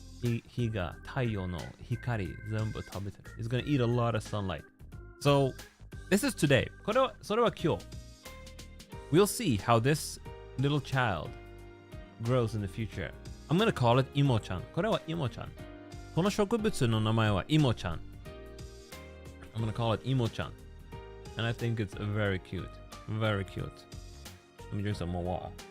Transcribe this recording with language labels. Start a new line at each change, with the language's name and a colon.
Japanese: 日が太陽の光全部食べてる。
English: He's gonna eat a lot of sunlight. So, this is today.
Japanese: それは今日。
English: We'll see how this little child grows in the future. I'm gonna call it イモちゃん。
Japanese: これはイモちゃん。この植物の名前はイモちゃん。
English: I'm gonna call it イモちゃん。 And I think it's very cute. Very cute. Let me drink some more water.